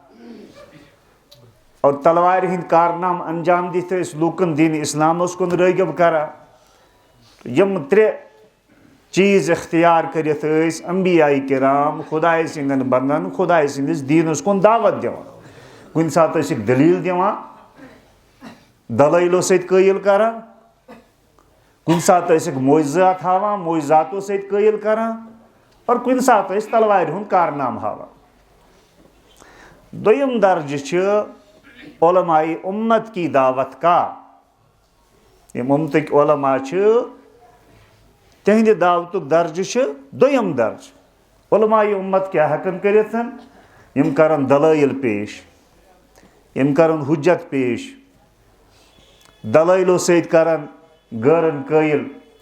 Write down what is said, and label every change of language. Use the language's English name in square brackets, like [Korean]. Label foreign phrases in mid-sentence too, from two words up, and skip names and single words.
[Kashmiri] اور تلوارِ ہٕنٛدۍ کارنامہٕ انجام دِتھ ٲسۍ لوٗکن دین اسلامس کُن رٲغب کران یِم ترٛےٚ چیٖز اختیار کٔرِتھ ٲسۍ انبیاء کرام خداے سٕنٛدٮ۪ن بنٛدن خداے سٕنٛدِس دیٖنس کُن دعوت دِوان کُنہِ ساتہٕ ٲسِکھ دلیٖل دِوان دلٲیلو سۭتۍ قٲیل کران کُنہِ ساتہٕ ٲسِکھ معجزات ہاوان معجزاتو سۭتۍ قٲیل کران اور کُنہِ ساتہٕ ٲسۍ تلوارِ ہُنٛد کارنامہٕ ہاوان دوٚیِم درجہٕ چھِ [Urdu] علماء امت کی دعوت کا [Kashmiri] یِم امتٕکۍ علما چھِ تہنٛدِ دعوتُک درجہٕ چھِ دوٚیِم درجہٕ علماء امت کیٛاہ ہٮ۪کن کٔرِتھ یِم کرن دلٲیل پیش یِم کرن حجت پیش دلٲیلو سۭتۍ کرن غٲرن قٲیل